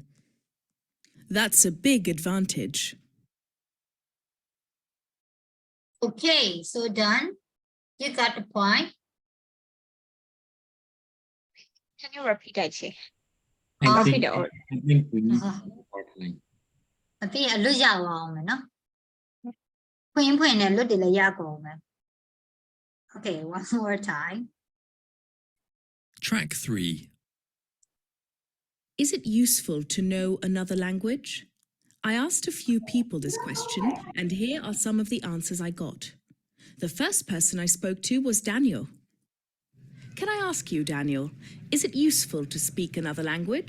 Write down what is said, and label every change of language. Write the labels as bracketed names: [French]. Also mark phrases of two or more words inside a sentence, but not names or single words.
[English] That's a big advantage. Okay, so done. You got the point. Can you repeat that, Chi? I Okay, think, the I think we need more time. [Burmese] အပြင်အလွတ်ရအောင်မယ်နော်ဖွင့်ဖွင့်နဲ့လွတ်တယ်လည်းရကုန်မယ် [English] Okay, one more time. Track 3. Is it useful to know another language? I asked a few people this question, and here are some of the answers I got. The first person I spoke to was Daniel. Can I ask you, Daniel, is it useful to speak another language?